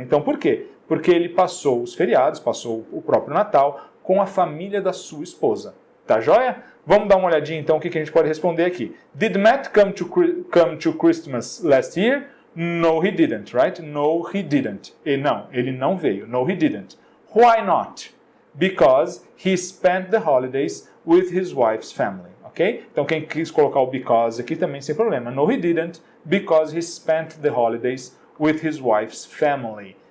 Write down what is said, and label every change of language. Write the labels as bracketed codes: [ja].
[pt] Então, por quê? Porque ele passou os feriados, passou o próprio Natal com a família da sua esposa. Tá joia? Vamos dar uma olhadinha então o que a gente pode responder aqui. [en] Did Matt come to Christmas last year? No, he didn't, right? No, he didn't. [pt] E não, ele não veio. [en] No, he didn't. Why not? Because he spent the holidays with his wife's family, ok? [pt] Então quem quis colocar o because aqui também sem problema. [en] No, he didn't, because he spent the holidays with his wife's family.